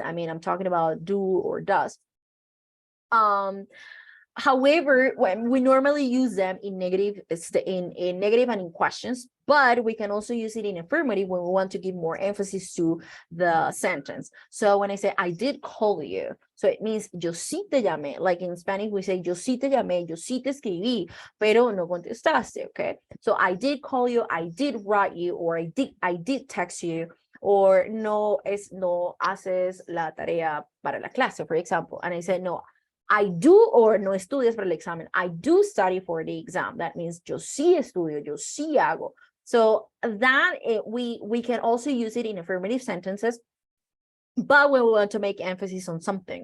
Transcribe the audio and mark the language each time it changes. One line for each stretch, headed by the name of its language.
English: I mean, I'm talking about do or does. However, when we normally use them in negative, in negative and in questions, but we can also use it in affirmative when we want to give more emphasis to the sentence. So when I say I did call you, so it means
Spanish: yo sí te llamé.
English: Like in Spanish we say
Spanish: yo sí te llamé, yo sí te escribí, pero no contestaste.
English: Okay, so I did call you, I did write you, or I did text you, or
Spanish: no haces la tarea para la clase,
English: for example, and I said no, I do, or
Spanish: no estudias para el examen,
English: I do study for the exam. That means
Spanish: yo sí estudio, yo sí hago.
English: So that we can also use it in affirmative sentences, but when we want to make emphasis on something.